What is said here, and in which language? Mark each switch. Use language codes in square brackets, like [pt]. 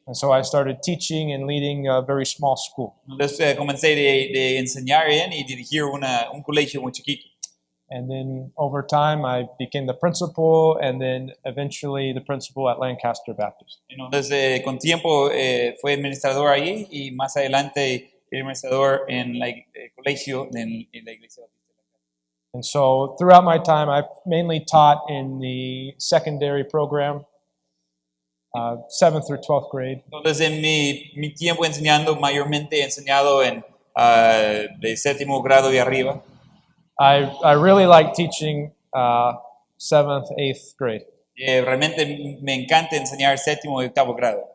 [en] And so I started teaching and leading a very small school. [es] Entonces, comencé de enseñar y dirigir un colegio muy chiquito. [en] And then over time, I became the principal, and then eventually the principal at Lancaster Baptist. [es] Entonces, con tiempo, fue administrador ahí y más adelante el administrador en el colegio en la iglesia. [en] And so throughout my time, I've mainly taught in the secondary program, 7th through 12th grade. [es] Entonces, en mi tiempo enseñando, mayormente he enseñado en de séptimo grado y arriba. [en] I really like teaching 7th, 8th grade. [es] Realmente me encanta enseñar séptimo y octavo grado.